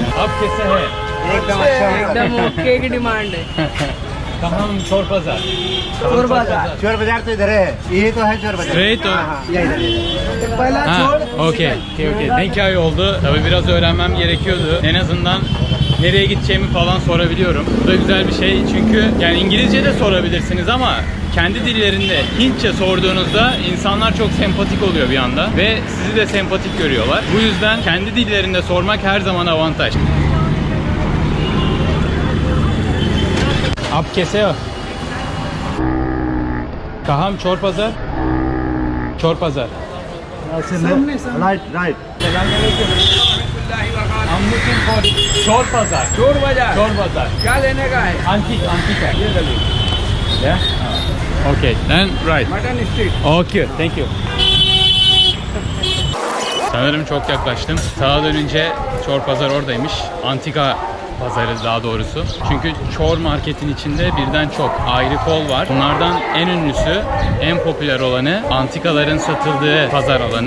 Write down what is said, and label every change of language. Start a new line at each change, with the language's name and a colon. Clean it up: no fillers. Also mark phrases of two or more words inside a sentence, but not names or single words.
Hindi: आप कैसे हैं? एकदम अच्छा, एकदम ओके की डिमांड है। कहाँ हम चोर बाजार? चोर बाजार तो इधर है, यही तो है चोर बाजार।
English: Straight o.
Hindi: ये इधर पहला Ha, छोड़
Turkish: okey. Ne hikaye oldu? Tabii biraz öğrenmem gerekiyordu. En azından nereye gideceğimi falan sorabiliyorum. Bu da güzel bir şey çünkü yani İngilizce de sorabilirsiniz ama kendi dillerinde Hintçe sorduğunuzda insanlar çok sempatik oluyor bir anda ve sizi de sempatik görüyorlar. Bu yüzden kendi dillerinde sormak her zaman avantaj.
Hindi: आप कैसे हो? कहाँ हम चोर बाजार? चोर बाजार.
English: right right. I'm looking for चोर बाजार.
Hindi: चोर बाजार। चोर बाजार. क्या लेने का है? Antik है. ये गली.
English: Yeah. Okay, then right.
Hindi: मटन स्ट्रीट।
English: Okay, thank you.
Turkish: Sanırım çok yaklaştım. Sağa dönünce Çor Pazar oradaymış. Antika pazarı daha doğrusu. Çünkü Çor marketin içinde birden çok ayrı kol var. Bunlardan en ünlüsü, en popüler olanı antikaların satıldığı pazar alanı.